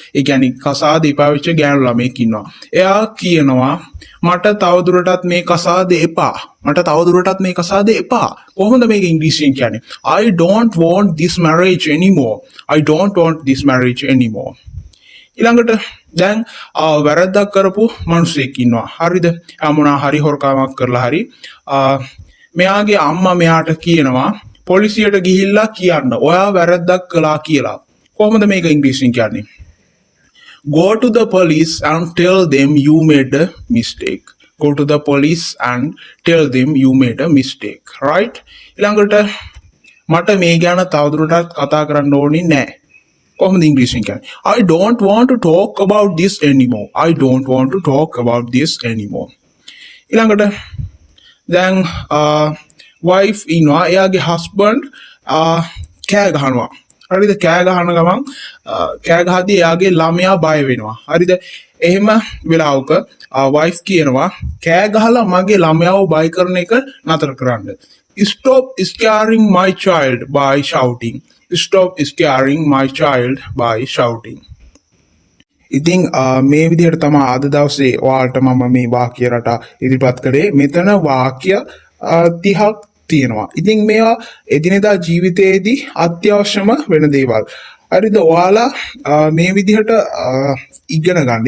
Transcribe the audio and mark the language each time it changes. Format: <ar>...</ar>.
<si>ඒ කියන්නේ කසාදේ පාවිච්ච ගෑනු ළමෙක් ඉන්නවා. එයා කියනවා මට තවදුරටත් මේ කසාදේ එපා. මට තවදුරටත් මේ කසාදේ එපා. කොහොමද මේක ඉංග්‍රීසියෙන් කියන්නේ?</si> <en>I don't want this marriage anymore. I don't want this marriage anymore.</en> <si>ඊළඟට දැන් වැරද්දක් කරපු මිනිහෙක් ඉන්නවා. හරිද? මොනවා හරි හොරකමක් කරලා හරි මෙයාගේ අම්මා මෙයාට කියනවා පොලිසියට ගිහිල්ලා කියන්න ඔයා වැරද්දක් කළා කියලා. කොහොමද මේක ඉංග්‍රීසියෙන් කියන්නේ?</si> <en>Go to the police and tell them you made a mistake. Go to the police and tell them you made a mistake. Right?</en> <si>ඊළඟට මට මේ ගැන තවදුරටත් කතා කරන්න ඕනේ නැහැ. කොහොමද ඉංග්‍රීසියෙන් කියන්නේ?</si> <en>I don't want to talk about this anymore. I don't want to talk about this anymore.</en> <si>ඊළඟට දැන් wife ඉන්නවා. එයාගේ husband කෑ ගහනවා. හරිද? කෑ ගහන ගමන් කෑ ගහදී එයාගේ ළමයා බය වෙනවා. හරිද? එහෙම වෙලාවක wife කියනවා කෑ ගහලා මගේ ළමයාව බය කරන එක නතර කරන්න.</si> <en>Stop scaring my child by shouting. Stop scaring my child by shouting.</en> <si>ඉතින් මේ විදිහට තමයි අද දවසේ ඔයාලට මම මේ වාක්‍ය රට ඉදිරිපත් කළේ. මෙතන වාක්‍ය 30ක් තියෙනවා. ඉතින් මේවා එදිනෙදා ජීවිතයේදී අත්‍යවශ්‍යම වෙන දේවල්. හරිද? ඔයාලා මේ විදිහට ඉගෙන ගන්න.</si>